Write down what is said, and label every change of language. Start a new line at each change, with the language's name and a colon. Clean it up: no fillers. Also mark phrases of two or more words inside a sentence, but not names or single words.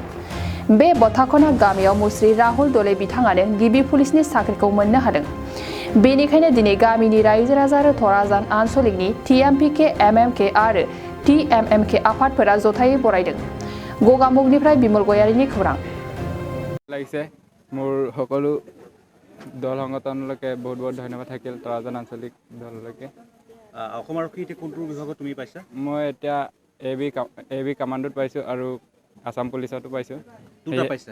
Bodo: बे बथाखना गामियाव मुस्रि राहुल दले बिथाङानो गिबि पुलिसनि साख्रिखौ मोननो हादों। बेनिखायनो दिनै गामिनि रायजो राजा आरो थराजान आनसलिकनि TMPK MMK आरो TMMK आफादफोरा जथायै बरायदों। गगामुगनिफ्राय बिमल गयारिनि खौरां।
Assamese: লাগিছে মোৰ সকলো দল সংগঠনলৈকে বহুত বহুত ধন্যবাদ থাকিল তৰাজান আঞ্চলিক দললৈকে। অসমৰ কি কোনটো বিভাগত তুমি পাইছা? মই এতিয়া এবি কামাণ্ডোত পাইছোঁ আৰু আসাম পুলিচতো পাইছোঁ। দুটা পাইছা?